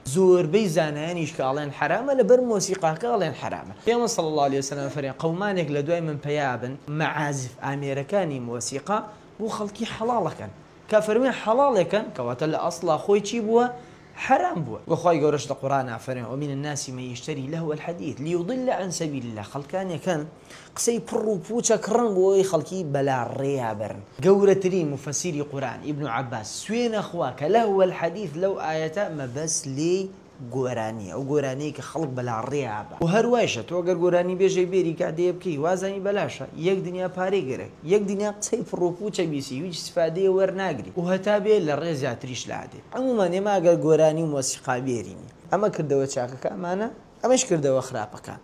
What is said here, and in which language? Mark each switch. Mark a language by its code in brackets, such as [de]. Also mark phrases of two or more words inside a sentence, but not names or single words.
[ckb] زۆربەی زانایانیش کە ئەڵێن حرامە لەبەر مۆسیقاکە ئەڵێن حرامە. پێغەمبەر [ar] صلی الله علیه وسلم [ckb] فەرمێ قەومانێک لە دوای من پەیابن مەعازف ئامێرەکانی مۆسیقا بۆ خەڵکی حەڵاڵەکەن، کە فەرمێ حەڵاڵێکن کەواتە لە ئەسڵا خۆی چی بووە؟ حرام بووە. وەخوای گەورەش لە قورئان فەرمێ [ar] ومن الناس من يشتري لهو الحديث ليضل عن سبيل الله. [ckb] خەڵکانێکن قسەی پڕ و پوچە کڕن بۆی خەڵکی بەلا ڕێیا بەرن. گەورەترین مفەسیری قورئان ئیبن عەباس سوێنە خوا کە [ar] لهو الحديث [ckb] لەو ئایەتە مەبەس لێی گۆرانیە، ئەو گۆرانەیە کە خەڵک بەلا ڕێیا بە. و هەروایشە تۆ ئەگەر گۆرانی بێژەی بێری کاتێ بکەی وازانی بەلاشە، یەک دنیا پارەی گەرە، یەک دنیا قسەی پڕ و پوچە بیسی، هیچ استفادەیە وەرناگری و هەتا بێ لە ڕێ زیاتریش لادێ. عمومەن ئێمە ئەگەر گۆرانی و مۆسیقا بێرینی، ئەمە کردەوە چاکەکە ئەمانە، ئەمەش کردەوە خراپەکان.